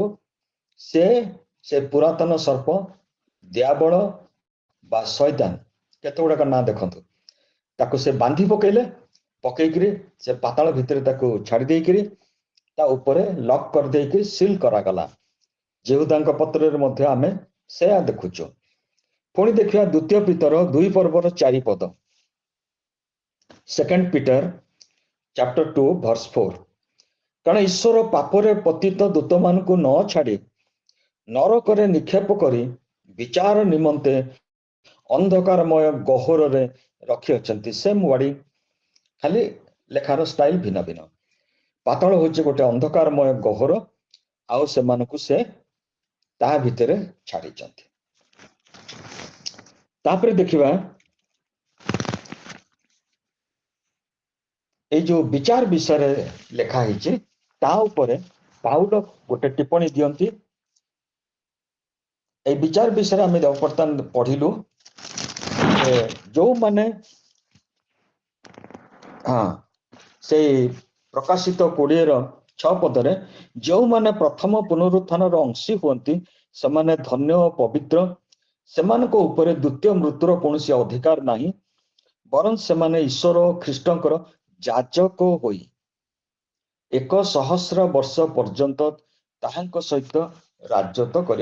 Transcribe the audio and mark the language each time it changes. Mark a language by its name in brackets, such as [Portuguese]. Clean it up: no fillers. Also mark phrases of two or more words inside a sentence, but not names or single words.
[Odia] ସେ ପୁରାତନ ସର୍ପ, ଦିଆବଳ ବା ଶୈତାନ, କେତେ ଗୁଡାକ ନାଁ ଦେଖନ୍ତୁ, ତାକୁ ସେ ବାନ୍ଧି ପକେଇକିରି ସେ ପାତାଳ ଭିତରେ ତାକୁ ଛାଡି ଦେଇକିରି ତା ଉପରେ ଲକ୍ କରିଦେଇକି ସିଲ୍ କରାଗଲା। ଜିହୁଦାଙ୍କ ପତ୍ରରେ ମଧ୍ୟ ଆମେ ସେୟା ଦେଖୁଛୁ। ପୁଣି ଦେଖିବା 2 ପିତର 2 ପର୍ବର 4 ପଦ। [English] 2 ପିଟର chapter 2 verse 4, [Odia] କାରଣ ଈଶ୍ୱର ପାପରେ ପତିତ ଦୂତମାନଙ୍କୁ ନ ଛାଡି ନରକରେ ନିକ୍ଷେପ କରି ବିଚାର ନିମନ୍ତେ ଅନ୍ଧକାରମୟ ଗହ୍ୱରରେ ରଖିଅଛନ୍ତି [English] same wording, [Odia] ଖାଲି ଲେଖାର ଷ୍ଟାଇଲ ଭିନ୍ନ ଭିନ୍ନ। ପାତାଳ ହଉଛି ଗୋଟେ ଅନ୍ଧକାରମୟ ଗହ୍ୱର, ଆଉ ସେମାନଙ୍କୁ ସେ ତାହା ଭିତରେ ଛାଡ଼ିଛନ୍ତି। ତାପରେ ଦେଖିବା ଏଇ ଯୋଉ ବିଚାର ବିଷୟରେ ଲେଖା ହେଇଛି ତା ଉପରେ ପାଉଲ ଗୋଟେ ଟିପ୍ପଣୀ ଦିଅନ୍ତି। [Bangla] এই বিচার বিষয়ে আমি [Odia] ବର୍ତ୍ତମାନ ପଢିଲୁ ଯେ ଯୋଉମାନେ ସେଇ ପ୍ରକାଶିତ 20:6 ପଦରେ ଯେଉଁମାନେ ପ୍ରଥମ ପୁନରୁତ୍ଥାନର ଅଂଶୀ ହୁଅନ୍ତି ସେମାନେ ଧନ୍ୟ ଓ ପବିତ୍ର, ସେମାନଙ୍କ ଉପରେ ଦ୍ୱିତୀୟ ମୃତ୍ୟୁର କୌଣସି ଅଧିକାର ନାହିଁ, ବରଂ ସେମାନେ ଈଶ୍ୱର ଓ ଖ୍ରୀଷ୍ଟଙ୍କର ଯାଜକ ହୋଇ 1,000 ବର୍ଷ ପର୍ଯ୍ୟନ୍ତ ତାହାଙ୍କ ସହିତ ରାଜତ୍ୱ କରିବେ।